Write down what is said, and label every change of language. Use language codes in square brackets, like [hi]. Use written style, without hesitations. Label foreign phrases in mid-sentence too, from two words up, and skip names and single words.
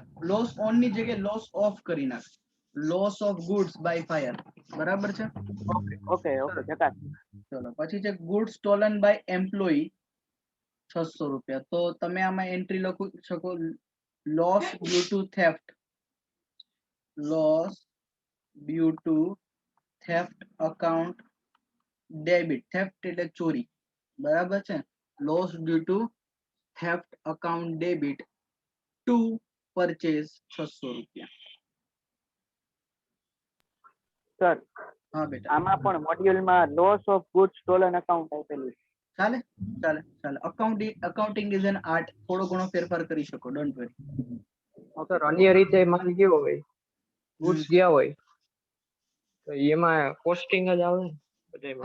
[en] loss on [gu] ની જગ્યાએ [en] loss of [gu] કરી નાખ, [en] loss of goods by fire, [gu] બરાબર છે. [en] okay okay [gu] ચકાસ. ચલો પછી છે [en] goods stolen by employee [gu] 600 રૂપિયા, તો તમે આમાં એન્ટ્રી લખી શકો [en] loss due to theft, loss due to theft account debit. [gu] theft એટલે ચોરી, બરાબર છે? [en] loss due to theft account debit to purchase 600 રૂપિયા. [gu] સર હા બેટા, આમાં પણ મોડ્યુલમાં [en] loss of good stolen account [gu] આપેલું છે. ચાલે ચાલે ચાલે. [en] accounting is an art. [gu] થોડો ઘણો ફેરફાર કરી શકો, [en] don't worry. [gu] સર અન્ય રીતે માલ ગયો હોય, ગુડ્સ ગયા હોય તો એમાં કોસ્ટિંગ જ આવે ને બધામાં.